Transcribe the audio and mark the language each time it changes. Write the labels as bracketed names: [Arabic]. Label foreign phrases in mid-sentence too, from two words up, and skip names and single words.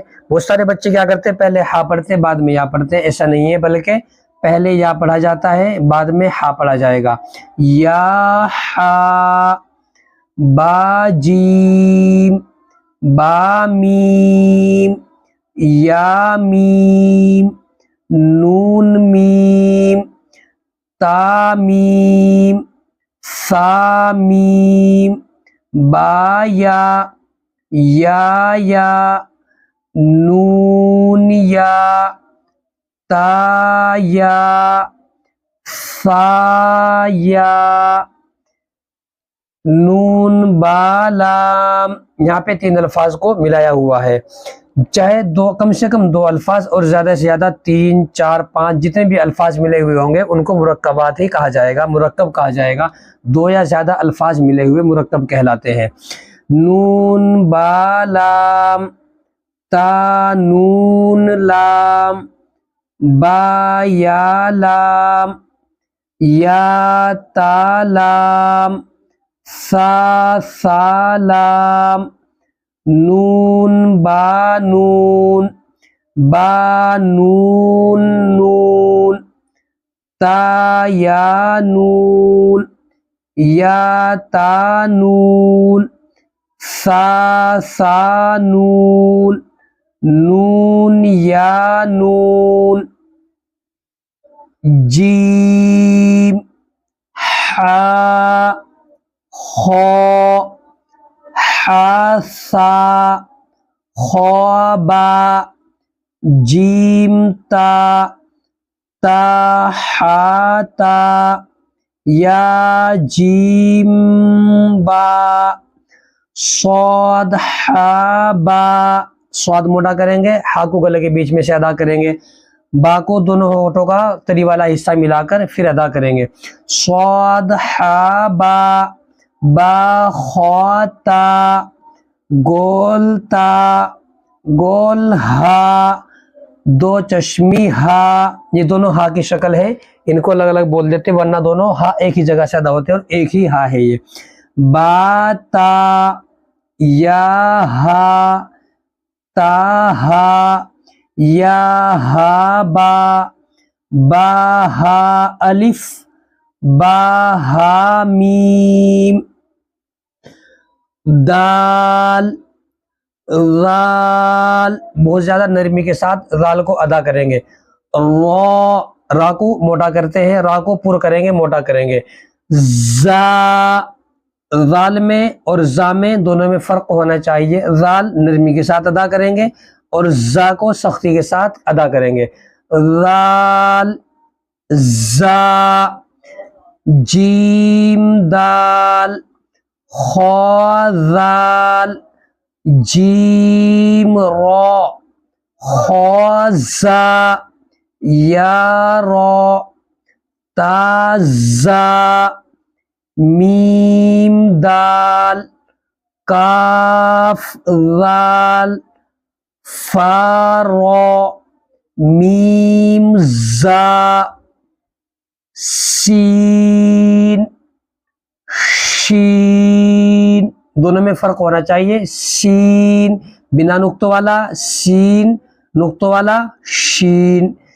[Urdu] بہت سارے بچے کیا کرتے ہیں پہلے ہا پڑھتے بعد میں یا پڑھتے ہیں، ایسا نہیں ہے، بلکہ پہلے یا پڑھا جاتا ہے بعد میں ہا پڑھا جائے گا۔ یا ہا، با جیم، با میم، یا میم، نون میم، تا میم، سا میم، با یا، نون یا، تا یا، سا یا، نون با لام۔ یہاں پہ 3 الفاظ کو ملایا ہوا ہے، چاہے کم سے کم 2 الفاظ اور زیادہ سے زیادہ 3 4 5 جتنے بھی الفاظ ملے ہوئے ہوں گے ان کو مرکبات ہی کہا جائے گا، مرکب کہا جائے گا۔ 2 یا زیادہ الفاظ ملے ہوئے مرکب کہلاتے ہیں۔ نون با لام، تا نون لام، با یا لام، یا تا لام، سا لام، نون با نون، با نون نون، تا یا نون، یا تا نون، سا نون، نون یا نون، جیم، ہا، خا، ہا سا، خا با، جیم تا، تا ہا تا، یا جیم با، صاد ہا با، صاد موٹا کریں گے، ہا کو گلے کے بیچ میں سے ادا کریں گے، با کو دونوں ہونٹوں کا تری والا حصہ ملا کر پھر ادا کریں گے، صاد ہا با، با خا تا، گول تا، گول ہا، 2 چشمی ہا، یہ دونوں ہا کی شکل ہے، ان کو الگ الگ بول دیتے ورنہ دونوں ہا ایک ہی جگہ سے ادا ہوتے ہیں اور ایک ہی ہا ہے یہ۔ با تا، یا ہا، تا ہا، یا ہا با ہا الف، با ہا میم، دال، ذال، بہت زیادہ نرمی کے ساتھ ذال کو ادا کریں گے، را کو موٹا کرتے ہیں، را کو پر کریں گے موٹا کریں گے، زا، ذال میں اور زا میں دونوں میں فرق ہونا چاہیے، ذال نرمی کے ساتھ ادا کریں گے اور زا کو سختی کے ساتھ ادا کریں گے، ذال، زا، جیم دال، خا ذال، جیم را، خا زا، یا را، تا زا، میم دال، کاف ذال، فا را، میم زا، سین، شین، دونوں میں فرق ہونا چاہیے، سین بنا نقطوں والا، سین نقطوں والا، شین،